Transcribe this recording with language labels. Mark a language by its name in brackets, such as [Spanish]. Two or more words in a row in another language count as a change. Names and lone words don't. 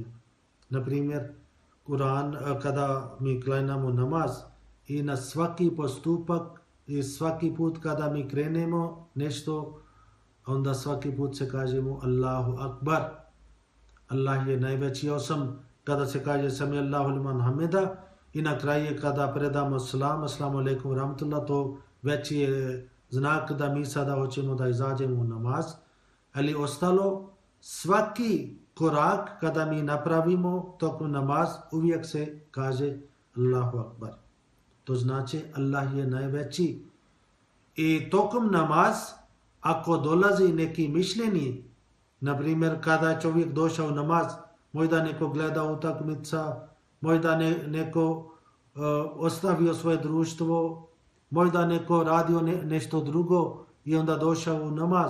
[Bosnian] Na primjer, Kur'an, kada mi klanjamo namaz i na svaki postupak i svaki put kada mi krenemo nešto, onda svaki put se kažemo [Arabic] الله أكبر. [Bosnian] Allah je najveći, osim kada se kaže [Arabic] سمع الله لمن حمده [Bosnian] i na kraju kada predamo salam, [Arabic] السلام عليكم رحمة الله, [Bosnian] to već je znak da mi sada hoćemo da izađemo u namaz. Ali ostalo, svaki korak kada mi napravimo tokom namaz, uvijek se kaže [Arabic] الله أكبر. [Bosnian] To znači Allah je najveći. I tokom namaz, ako dolazi neki mišljenje, na primjer kada je čovjek došao u namaz, možda neko gleda utakmica, možda neko ostavio svoje društvo, možda neko radio nešto drugo i onda došao u namaz.